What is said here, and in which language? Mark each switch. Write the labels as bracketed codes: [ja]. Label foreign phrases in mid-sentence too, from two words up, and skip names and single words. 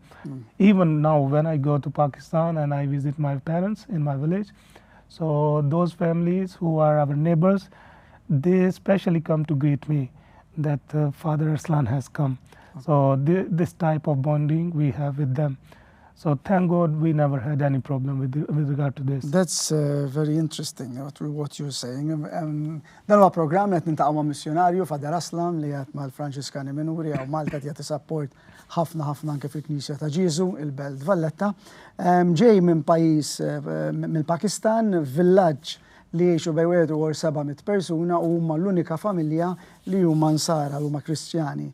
[en] Even now, when I go to Pakistan and I visit my parents in my village, so those families who are our neighbors, they especially come to greet me that Father Arslan has come. So this type of bonding we have with them. So thank God we never had any problem with regard to this. That's very interesting what you're saying. [mt] Dan huwa programm qed nintaqgħu ma' missjonarju Father Arslan li qed mal-Franċiskani Minuri għaw Malta qed support ħafna anke fil-Knisja ta' Ġiesu il-Belt Valletta. Ġej minn pajjiż mill-Pakistan, villaġġ li jgħixu bejn 700 persuna u huma l-unika familja li huma nsara huma Kristjani.